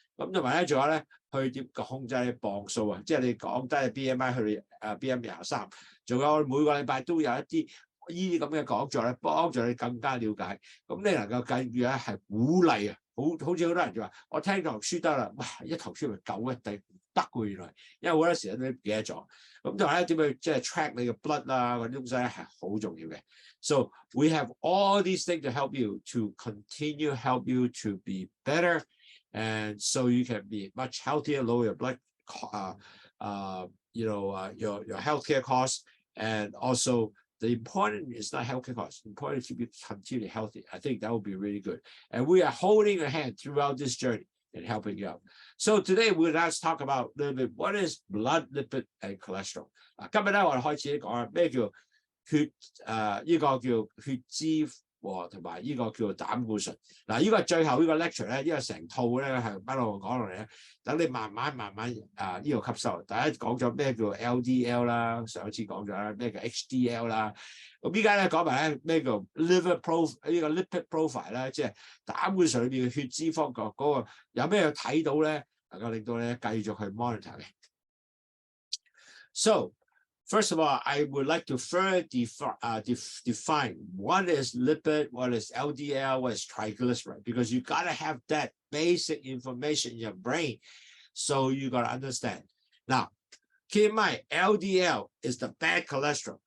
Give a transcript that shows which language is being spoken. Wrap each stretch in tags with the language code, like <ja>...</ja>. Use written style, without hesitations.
<yue>咁同埋咧，仲有咧去點控制你磅數啊，即係你降低 BMI 去BM 23，仲有每個禮拜都有一啲呢啲咁嘅講座咧，幫助你更加了解。咁你能夠繼續咧係鼓勵啊！好似好多人就話，我聽堂書得啦，哇！一堂書咪夠嘅，但係唔得嘅原來，因為好多時都唔記得咗。咁同埋咧點去即係 track 你嘅 blood 啊嗰啲東西咧係好重要嘅。</yue> <en>So we have all these things to help you to continue help you to be better, and so you can be much healthier, lower your blood, your healthcare costs, and also. The important is not healthcare costs. The important is to be continually healthy. I think that would be really good. And we are holding your hand throughout this journey. in helping you out. So today we're going to talk about a little bit what is blood lipid and cholesterol.</en> <yue>今日咧我哋開始講咩叫血呢個叫血脂和同埋呢個叫膽固醇。嗱，呢個係最後呢個 lecture 咧，呢個成套咧係一路講落嚟咧，等你慢慢呢個吸收。大家講咗咩叫 LDL 啦，上次講咗啦，咩叫 HDL 啦。咁依家咧講埋咧咩叫 liver profile 呢個 lipid profile 啦，即係膽固醇裏邊嘅血脂方嗰個有咩睇到咧，能夠令到你繼續去 monitor 嘅。</yue> <en>So first of all, I would like to further define what is lipid, what is LDL, what is triglyceride, because you got to have that basic information in your brain, so you got to understand. Now, keep in mind, LDL is the bad cholesterol.</en>